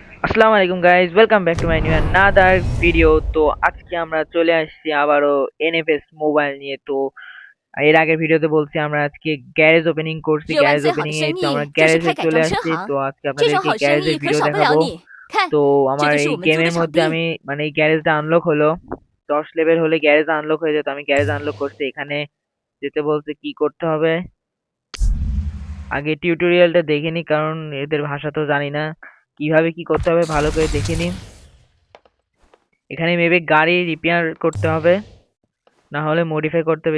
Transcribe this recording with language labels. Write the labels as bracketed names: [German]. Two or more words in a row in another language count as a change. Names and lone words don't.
[Arabic] السلام عليكم [Bangla] গাইস, [English] welcome back to my new another video. [Bangla] তো আজকে আমরা চলে আসছি আবারও এনএফএস মোবাইল নিয়ে। তো এর আগের ভিডিওতে বলছি আমরা আজকে [English] garage opening [Bangla] করছি। [Chinese] 有完 [Bangla] গ্যারেজ [Chinese] 最好 [Bangla] ওপেনিং [Chinese] 的 [Bangla] এ [Chinese] 生 [Bangla] তো আমরা [Chinese] 意就是 [Bangla] গ্যারেজে [Chinese] 开改 [Bangla] চলে [Chinese] 装车 [Bangla] আসছি। তো [Chinese] 行， [Bangla] আজকে [Chinese] 这种 [Bangla] আপনাদেরকে [Chinese] 好生 [Bangla] গ্যারেজের [Chinese] 意可 [Bangla] ভিডিও [Chinese] 少不了 [Bangla] দেখাবো। [Chinese] 你。看， [Bangla] তো [Chinese] 这 [Bangla] আমার [Chinese] 就是 [Bangla] এই [Chinese] 我们租的 [Bangla] গেমের [Chinese] 场 [Bangla] মধ্যে [Chinese] 地。 [Bangla] আমি মানে এই গ্যারেজটা আনলক হলো 10 লেভেল হলে [English] garage unlock [Bangla] হয়ে যেত। আমি [English] garage unlock [Bangla] করছি। এখানে যেতে বলছে কি করতে হবে। আগে টিউটোরিয়ালটা দেখে নি, কারণ এদের ভাষা তো জানি না। কিভাবে কি করতে হবে ভালো করে দেখে নিন। এখানে মেবি গাড়ি রিপেয়ার করতে হবে, না হলে মডিফাই করতে হবে।